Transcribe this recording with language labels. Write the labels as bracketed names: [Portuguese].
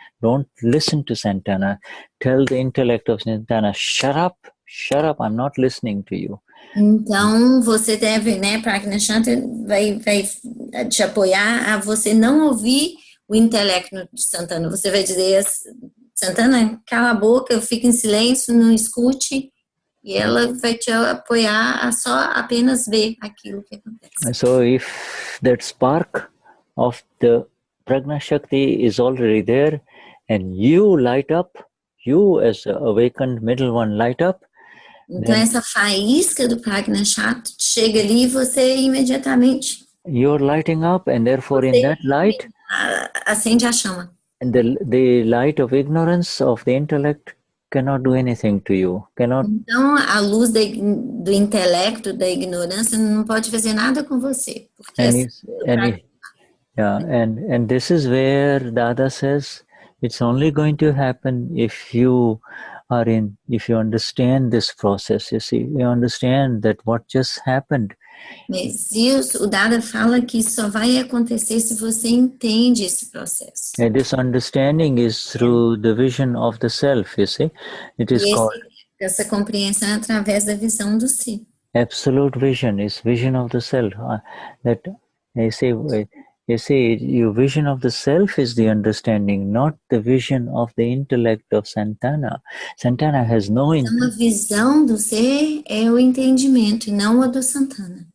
[English] Don't listen to Santana. Tell the intellect of Santana, shut up, I'm not listening to you. [Portuguese] Então, você deve, né, Prajna Shakti vai te apoiar a você não ouvir o intelecto de Santana. Você vai dizer, Santana, cala a boca, fica em silêncio, não escute, e ela vai te apoiar a só apenas ver aquilo que acontece. [English] So if that spark of the Prajna Shakti is already there, and you light up, you as the awakened middle one light up, [Portuguese] então essa faísca do Prajna Shakti chega ali e você imediatamente [English] you're lighting up, and therefore in that light [Portuguese] acende a chama. [English] And the light of ignorance of the intellect cannot do anything to you. [Portuguese] Então, a luz do intelecto, da ignorância, não pode fazer nada com você. Porque [English] and this is where Dada says it's only going to happen if you understand this process. You see, you understand that what just happened. [Portuguese] Mas isso, o Dada fala que só vai acontecer se você entende esse processo. [English] And this understanding is through the vision of the self, you see. It is called [Portuguese] essa compreensão é através da visão do si. [English] Absolute vision is vision of the self. That you see, your vision of the self is the understanding, not the vision of the intellect of Santana. Santana has no [Portuguese] Então, a visão do ser é o entendimento, e não a do Santana.